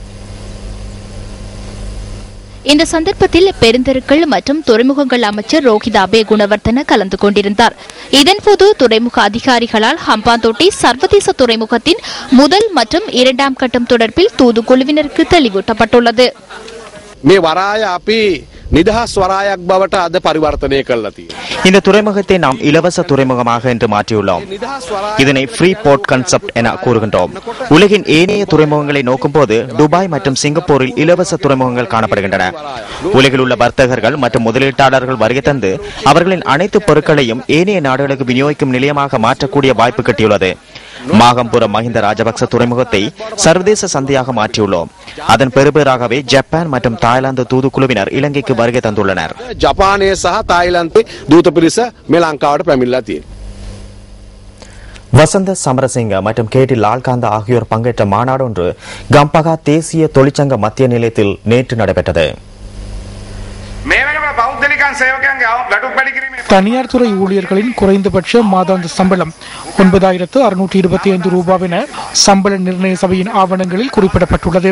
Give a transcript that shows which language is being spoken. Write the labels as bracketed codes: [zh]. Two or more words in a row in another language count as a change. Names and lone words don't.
[ta] இந்த சந்தர்ப்பத்தில் பெருந்தெருக்கள் மற்றும் துறைமுகங்கள் அமைச்சர் ரோஹித் அபே குணவர்தன கலந்து கொண்டிருந்தார். இதன்போது துறைமுக அதிகாரிகளால் ஹம்பாந்தோட்டை சர்வதேச துறைமுகத்தின் முதல் மற்றும் 2ஆம் கட்டம் தொடர்பில் தூதுக்குழுவினருக்கு தெளிவூட்டப்பட்டுள்ளது. [si] නිදහස් වරායක් බවට අද පරිවර්තනය කළා තියෙනවා. [ta] இந்த துறைமுகத்தை நாம் இலவச துறைமுகமாக என்று மாற்றியுள்ளோம். இதனை [en] free port concept [ta] என கூறுகின்றோம். உலகின் ஏனைய துறைமுகங்களை நோக்கும் போது துபாய் மற்றும் சிங்கப்பூரில் இலவச துறைமுகங்கள் காணப்படுகின்றன. உலகில் உள்ள வர்த்தகர்கள் மற்றும் முதலீட்டாளர்கள் வருகை தந்து அவர்களின் அனைத்து பொருட்களையும் ஏனைய நாடுகளுக்கு விநியோகிக்கும் நிலையமாக மாற்றக்கூடிய வாய்ப்பு கிட்டியுள்ளது. மாகம்புரம் மஹிந்த ராஜபக்ச துறைமுகத்தை சர்வதேச சந்தையாக மாற்றியுள்ளோம். அதன் பெறுபேறாகவே ஜப்பான் மற்றும் தாய்லாந்து தூதுக்குழுவினர் இலங்கைக்கு வருகை தந்துள்ளனர். [si] ජපානය සහ තායිලන්තේ දූත පිරිස මේ ලංකාවට පැමිණලා තියෙනවා. [ta] வசந்த சமரசிங்க மற்றும் கேடி லால்காந்த ஆகியோர் பங்கேற்ற மாநாடு ஒன்று கம்பகா தேசிய தொழிற்சங்க மத்திய நிலையத்தில் நேற்று நடைபெற்றது. தனியார் துறை ஊழியர்களின் குறைந்தபட்ச மாதாந்த சம்பளம் 9,625 ரூபாய் என சம்பள நிர்ணய சபையின் ஆவணங்களில் குறிப்பிடப்பட்டுள்ளது.